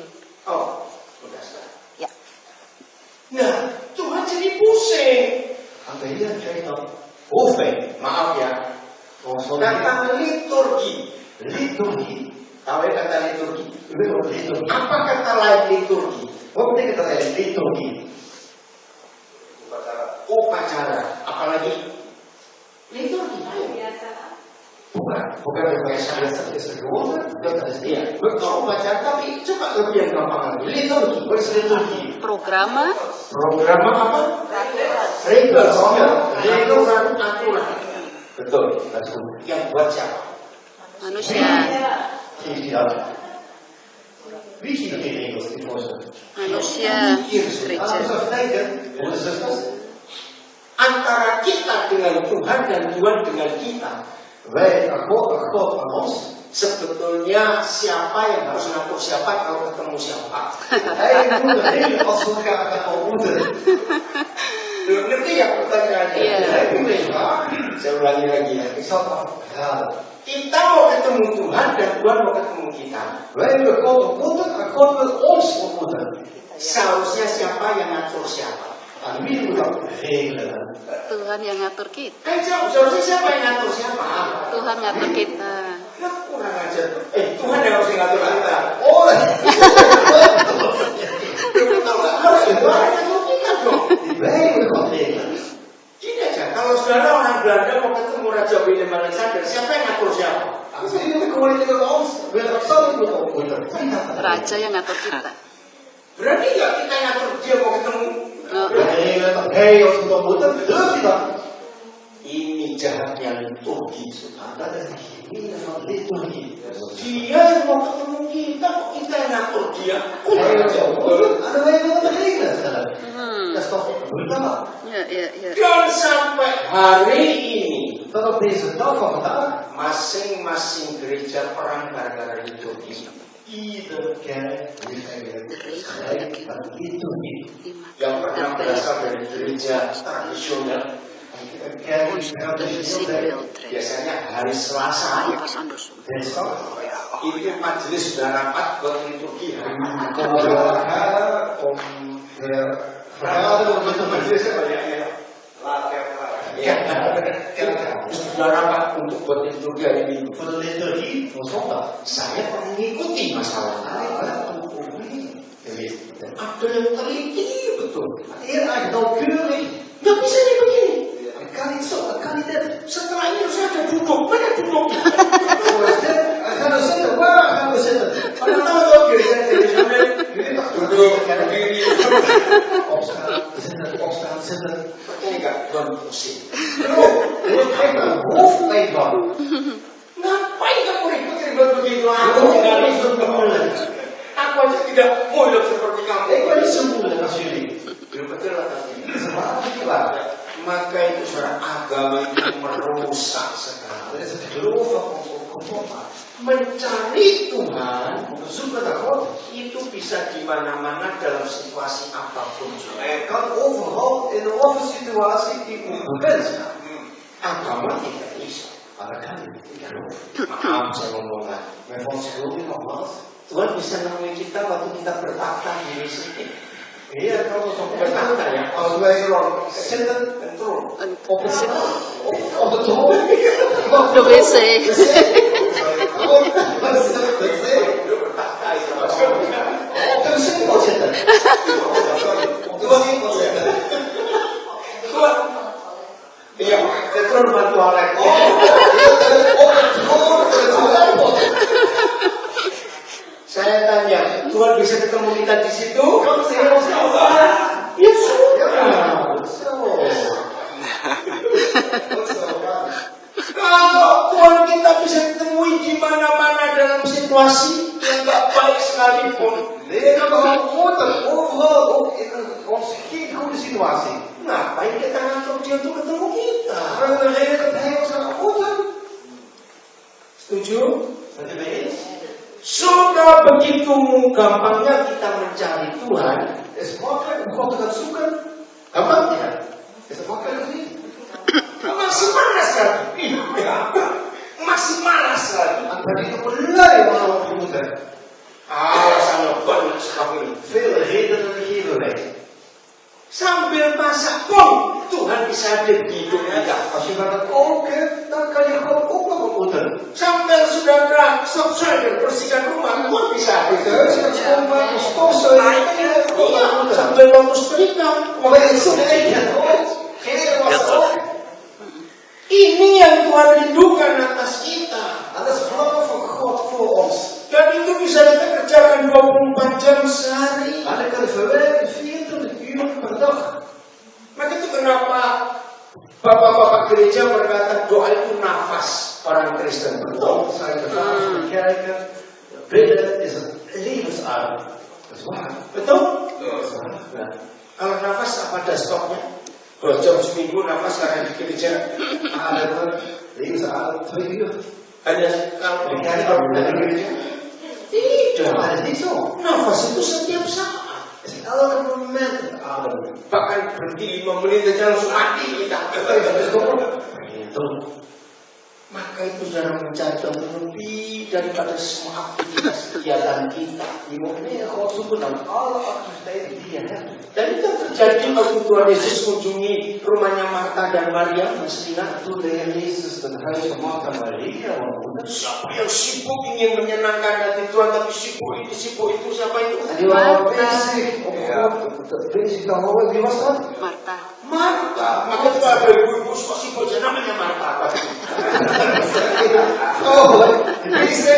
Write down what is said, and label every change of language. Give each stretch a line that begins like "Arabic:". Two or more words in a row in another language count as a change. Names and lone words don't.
Indonesian: Oh, sudah sekarang. Ya. Nah, Tuhan jadi pusing.
Dutch: En de Heer krijgt dan hoofdpijn.
Indonesian: Maaf ya,
Dutch: Volgens wat de
Indonesian: kata liturgi.
Dutch: liturgie.
Indonesian: Tahu ya kata liturgi?
Dutch: U weet wat liturgie.
Indonesian: Apa kata lain liturgi?
Dutch: Wat betekent dat eigenlijk liturgie?
Indonesian: Upacara. Apalagi liturgi. Ayo. Bukan biasa
Dutch: is het gewoonte, dat is
Indonesian: Iya,
Dutch: niet.
Indonesian: betul upacara, tapi coba lebih yang gampang lagi. Liturgi.
Dutch: Wat is liturgie?
Indonesian: Programa. Program apa?
Dutch: Regels, ja.
Indonesian: Regels dan aturan. Betul,
Dutch: dat is goed.
Indonesian: Yang buat siapa? Manusia.
Dutch: Geef die uit. Wie ziet er in Engels die voorstel?
Indonesian: Manusia gereja.
Dutch: Even kijken, broeders en zusters.
Indonesian: Antara kita dengan Tuhan dan Tuhan dengan kita.
Dutch: Wij aan God aan ons.
Indonesian: Sebetulnya siapa yang harus ngatur siapa kalau ketemu siapa?
Dutch: Hij moet degene als we elkaar gaan ontmoeten.
Indonesian: Ngerti ya pertanyaannya? Iya.
Dutch: Hij moet even vragen.
Indonesian: Saya ulangi lagi ya.
Dutch: Ik zal het afraden.
Indonesian: Kita mau ketemu Tuhan dan Tuhan mau ketemu kita.
Dutch: Wij willen God ontmoeten en God wil ons ontmoeten.
Indonesian: Seharusnya siapa yang ngatur siapa?
Dutch: Aan wie moet dat regelen?
Indonesian: Tuhan yang ngatur kita. Kan seharusnya siapa yang ngatur siapa? Tuhan ngatur kita. Nah, kurang ajar. Tuhan yang harus ngatur kita. Oh, Betul nggak? Harus Tuhan yang ngatur kita dong.
Dutch: wij moeten God regelen.
Indonesian: Gini aja, kalau saudara orang Belanda mau ketemu Raja Willem Alexander, siapa yang ngatur siapa?
Dutch: Als jullie koning tegen ons willen Alexander moeten ontmoeten.
Indonesian: Raja yang ngatur kita. Berarti nggak kita ngatur dia mau ketemu?
Dutch: Regelen dat hij ons moet ontmoeten. Durft hij dat?
Indonesian: Ini jahatnya liturgi, saudara.
Dutch: Dat is de gemeente van liturgie.
Indonesian: Dia yang mau ketemu kita, kok kita yang ngatur dia?
Dutch: Hij wil ons ontmoeten en wij willen dat regelen. Dat is toch brutaal.
Indonesian: Ya. Dan sampai hari ini,
Dutch: Dat op deze dag van vandaag
Indonesian: masing-masing gereja perang gara-gara liturgi.
Dutch: iedere kerk heeft eigenlijk gelijk van liturgie.
Indonesian: Yang pernah berasal dari gereja tradisional,
Dutch: Een kerk die traditioneel zijn.
Indonesian: biasanya hari Selasa.
Dutch: Dinsdag
Indonesian: Ini majelis sudah rapat buat liturgi.
Dutch: komen we bij elkaar om vergaderen om het te beginnen.
Indonesian: Ya, sudah rapat untuk buat liturgi hari Minggu.
Dutch: Voor de liturgie van zondag.
Indonesian: Saya mengikuti masalahnya. Ada yang teliti betul.
Dutch: Heel erg nauwkeurig.
Indonesian: Nggak bisa nih begini.
Dutch: Het kan niet zo, het kan niet dit.
Indonesian: Setelah ini harus ada duduk. Mana duduk?
Dutch: Zoals dit. En gaan we zitten. Waar gaan we zitten?
Indonesian: Pada tahu dong gereja tradisional.
Dutch: Jullie toch
Indonesian: Duduk, berdiri.
Dutch: opstaan, zitten, opstaan, zitten.
Indonesian: Percaya nggak? Tuhan pusing.
Dutch: Je krijgt een hoofdpijn van.
Indonesian: Ngapain kamu ribet-ribet begitu? Aku tidak ribet moeilijk. Aku aja tidak moeilijk seperti kamu.
Dutch: Ik ben niet zo moeilijk als jullie.
Indonesian: Betul lah tadi.
Dutch: Dat is een waar verklaar.
Indonesian: Maka itu saudara agama itu merusak sekali.
Dutch: Dat is het geloof van ons ook kapot maakt.
Indonesian: Mencari Tuhan
Dutch: Om te zoeken naar God.
Indonesian: itu bisa di mana-mana dalam situasi apapun.
Dutch: Hij kan overal in wat voor situatie die u bent.
Indonesian: Agama tidak bisa.
Dutch: Maar dat kan niet. Ik geloof.
Indonesian: Maaf saya ngomongnya.
Dutch: Mijn verontschuldiging nogmaals.
Indonesian: Tuhan bisa nemuin kita waktu kita bertahta di sini.
Dutch: Heer kan ons op
Indonesian: Bertahta ya.
Dutch: Als wij zitten En troon. op de troon. De WC. Wat is dat?
Indonesian: Lu bertahta itu maksudnya.
Dutch: Op de wc zitten. Op de wc zitten.
Indonesian: Tuhan. Iya,
Dutch: de troon van toilet. Op de troon.
Indonesian: Saya tanya, Tuhan bisa ketemu kita di situ?
Dutch: Kan saya ons nou
Indonesian: Ya sudah. Kalau Tuhan kita bisa temui di mana-mana dalam situasi yang nggak baik sekalipun,
Dutch: Nee, dat we ontmoeten. Overal, ook in ons geen goede situatie.
Indonesian: ngapain kita ngatur dia untuk ketemu kita?
Dutch: Maar de reden dat hij ons gaat ontmoeten.
Indonesian: Setuju?
Dutch: Bent u mee eens?
Indonesian: Sudah begitu gampangnya kita mencari Tuhan,
Dutch: Is het makkelijk om God te gaan zoeken?
Indonesian: Gampang ya?
Dutch: Is het makkelijk of niet?
Indonesian: masih malas lagi. Masih malas lagi.
Dutch: En ben je nog lui om te ontmoeten?
Indonesian: Alasannya banyak sekali.
Dutch: Veel redenen geven wij.
Indonesian: Sambil masak pun Tuhan bisa hadir di hidup kita.
Dutch: Als je gaat koken, dan kan je God ook nog ontmoeten.
Indonesian: Sambil sudah selesai bersihkan rumah, Tuhan bisa hadir.
Dutch: Thuis gaat schoonmaken, stofzuigen, kan je God
Indonesian: Iya,
Dutch: ontmoeten.
Indonesian: sambil waktu setrika.
Dutch: Maar bij het zonlicht, geen was ook.
Indonesian: Ini yang Tuhan rindukan atas kita.
Dutch: En dat is verlangen van God voor ons.
Indonesian: Dan itu bisa kita kerjakan 24 jam sehari.
Dutch: En dat kan je verwerken 24 uur per dag.
Indonesian: Maka itu kenapa bapak-bapak gereja berkata doa itu nafas orang Kristen. Betul.
Dutch: Dat zijn de vragen van de kerken. Bidden levensadem. Dat is waar.
Indonesian: Betul?
Dutch: Dat is waar.
Indonesian: Nah, kalau nafas apa ada stopnya? 2 jam seminggu nafas karena di gereja.
Dutch: Ademen, levensadem, 2 uur.
Indonesian: Hanya kalau
Dutch: Ik ga niet over de gereja.
Indonesian: tidak.
Dutch: Maar dat is niet zo.
Indonesian: Nafas itu setiap saat.
Dutch: Het is elke moment ademen.
Indonesian: Bahkan berhenti 5 menit saja langsung mati kita.
Dutch: Dat is gewoon.
Indonesian: Itu. Maka itu jangan mencari yang lebih daripada semua aktivitas kegiatan kita.
Dutch: Je moet meer God zoeken dan alle activiteiten die je hebt.
Indonesian: Dan itu terjadi waktu Tuhan Yesus mengunjungi rumahnya Marta dan Maria. Masih ingat?
Dutch: Toen de Heer Jezus het huis van Martha en Maria woonde.
Indonesian: Siapa yang sibuk ingin menyenangkan hati Tuhan, tapi sibuk ini, sibuk itu, siapa itu?
Dutch: En die waren Martha. bezig om God bezig te houden. Wie was dat?
Indonesian: Marta. Marta. Maka itu ada ibu-ibu suka sibuk aja namanya Marta.
Dutch: Oh, bezig.